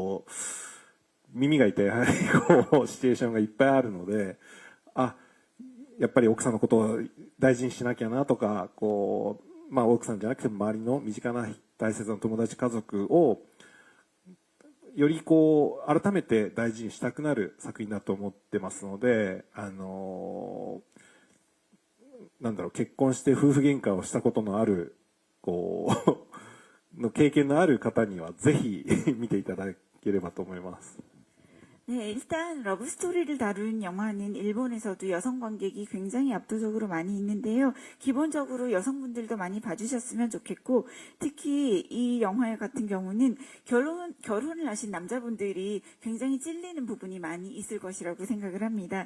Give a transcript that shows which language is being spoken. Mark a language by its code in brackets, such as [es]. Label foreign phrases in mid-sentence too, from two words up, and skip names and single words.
[ja] 耳が痛いシチュエーションがいっぱいあるのでやっぱり奥さんのことを大事にしなきゃなとか、こう、まあ奥さんじゃなくても周りの身近な大切な友達家族をよりこう改めて大事にしたくなる作品だと思ってますので、なんだろう、結婚して夫婦喧嘩をしたことのあるこうの経験のある方にはぜひ見ていただければと思います。 [ko] 네, 일단 러브스토리를 다룬 영화는 일본에서도 여성 관객이 굉장히 압도적으로 많이 있는데요. 기본적으로 여성분들도 많이 봐주셨으면 좋겠고, 특히 이 영화 같은 경우는 결혼을 하신 남자분들이 굉장히 찔리는 부분이 많이 있을 것이라고 생각을 합니다.